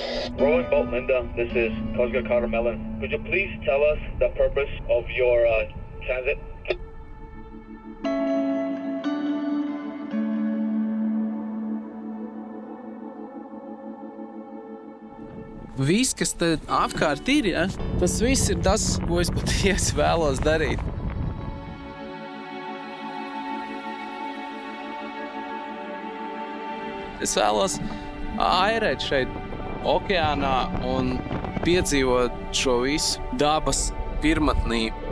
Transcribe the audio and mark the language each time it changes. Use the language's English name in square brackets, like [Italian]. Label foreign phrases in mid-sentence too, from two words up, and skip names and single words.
[English] Rowan Boat Linda, this is Coast Guard Carter Mellon. Could you please tell us the purpose of your transit? [Latvian] Viss, kas te apkārt ir, ja? Tas viss ir tas, ko es patiesi vēlos darīt. Es vēlos airēt šeit okeānā un piedzīvot šo visu dabas pirmatnību.